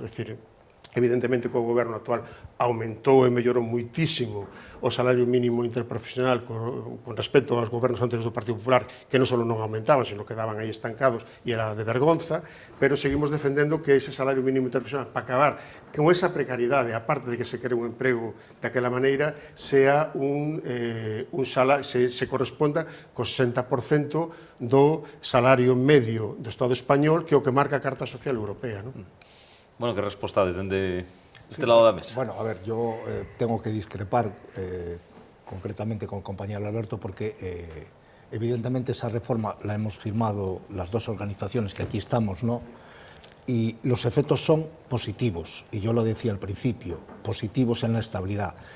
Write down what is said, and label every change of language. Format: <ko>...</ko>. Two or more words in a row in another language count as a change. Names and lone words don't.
<gl>dicir, evidentemente que o goberno actual aumentou e mellorou moitísimo o salario mínimo interprofesional con respecto aos gobernos anteriores do Partido Popular, que non só non aumentaban, sino que daban aí estancados e era de vergonza, pero seguimos defendendo que ese salario mínimo interprofesional, para acabar con esa precariedade, aparte de que se cree un emprego daquela maneira, sea un salario, se corresponda co 60% do salario medio do Estado español, que é o que marca a Carta Social Europea. Bueno, que respostades dende este lado da mesa?</gl> <es>Bueno, a ver, yo tengo que discrepar concretamente con el compañero Alberto porque evidentemente esa reforma la hemos firmado las dos organizaciones que aquí estamos, ¿no? Y los efectos son positivos, y yo lo decía al principio, positivos en la estabilidad.</es>